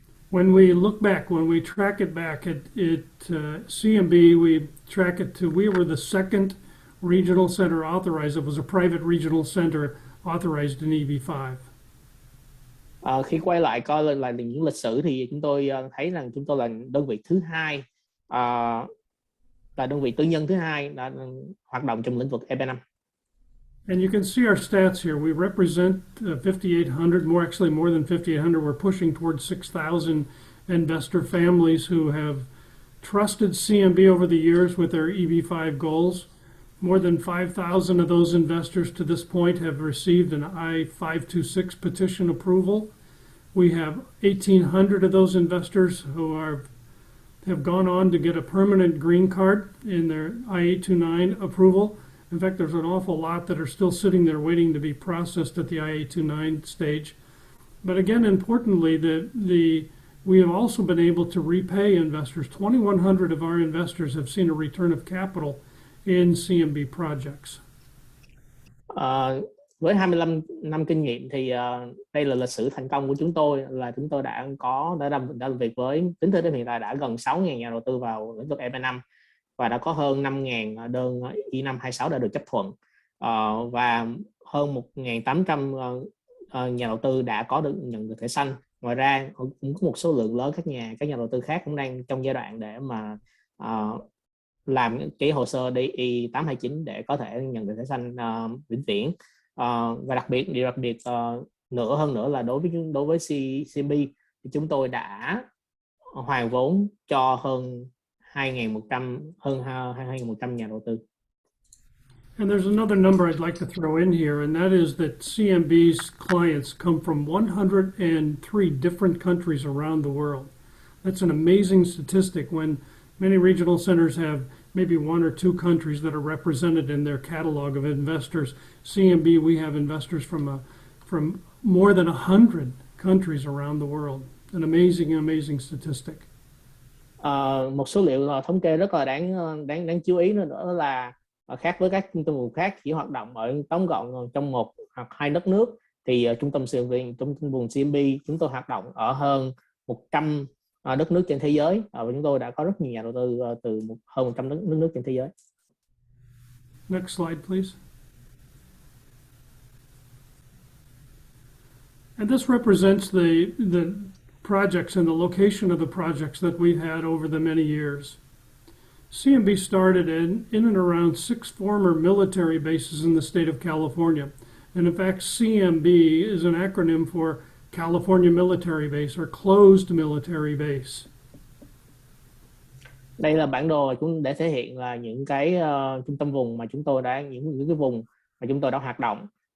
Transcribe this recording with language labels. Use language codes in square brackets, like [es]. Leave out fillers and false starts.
[en] When we look back, when we track it back at CMB, we track it to we were the second regional center authorized. It was a private regional center authorized in EB-5. [vi] Khi quay lại coi là những lịch sử thì chúng tôi thấy rằng chúng tôi là đơn vị thứ hai, là đơn vị tư nhân thứ hai đã hoạt động trong lĩnh vực EB-5. [en] And you can see our stats here. We represent 5,800, more than 5,800. We're pushing towards 6,000 investor families who have trusted CMB over the years with their EB-5 goals. More than 5,000 of those investors to this point have received an I-526 petition approval. We have 1,800 of those investors who have gone on to get a permanent green card in their I-829 approval. In fact, there's an awful lot that are still sitting there waiting to be processed at the I-829 stage. But again, importantly, we have also been able to repay investors. 2,100 of our investors have seen a return of capital in CMB projects. [vi] Với 25 năm kinh nghiệm thì đây là lịch sử thành công của chúng tôi, là chúng tôi đã làm việc với, tính tới hiện tại đã gần 6.000 nhà đầu tư vào lĩnh vực EB-5, và đã có hơn 5.000 đơn I-526 đã được chấp thuận, và hơn 1.800 nhà đầu tư đã nhận được thẻ xanh. Ngoài ra cũng có một số lượng lớn các nhà đầu tư khác cũng đang trong giai đoạn để mà làm cái hồ sơ I-829 để có thể nhận được thẻ xanh vĩnh viễn. Và đặc biệt hơn nữa là đối với CMB thì chúng tôi đã hoàn vốn cho hơn 2.100 nhà đầu tư. [en] And there's another number I'd like to throw in here, and that is that CMB's clients come from 103 different countries around the world. That's an amazing statistic when many regional centers have maybe one or two countries that are represented in their catalog of investors. CMB, we have investors from more than 100 countries around the world. An amazing statistic. [vi] Một số liệu thống kê rất là đáng chú ý nữa là khác với các trung tâm vùng khác chỉ hoạt động ở tóm gọn trong một hoặc hai đất nước, thì trung tâm vùng CMB chúng tôi hoạt động ở hơn 100 đất nước trên thế giới, và chúng tôi đã có rất nhiều nhà đầu tư từ hơn 100 đất nước trên thế giới. [en] Next slide, please. And this represents the projects and the location of the projects that we've had over the many years. CMB started in and around 6 former military bases in the state of California. And in fact, CMB is an acronym for California Military Base or Closed Military Base. [vi] Đây là bản đồ để thể hiện là những cái trung tâm vùng mà chúng tôi đã những cái vùng mà chúng tôi đã hoạt động.